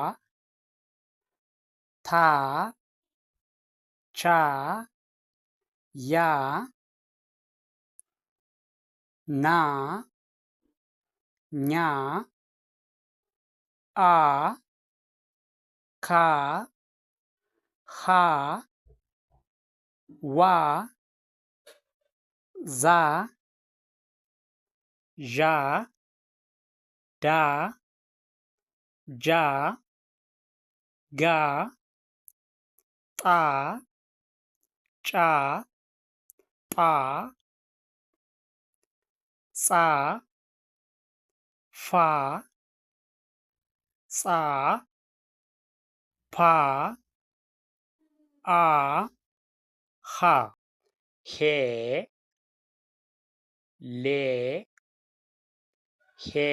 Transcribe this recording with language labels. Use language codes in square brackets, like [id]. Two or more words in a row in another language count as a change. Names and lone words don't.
[am] ታ ቻ ያ ና ኛ አ ካ ሀ ዋ ዛ ዣ ዳ ጃ ጋ ጣ ጫ ጳ ጻ ፋ ጻ ፓ አ ሀ ሄ ሌ ሄ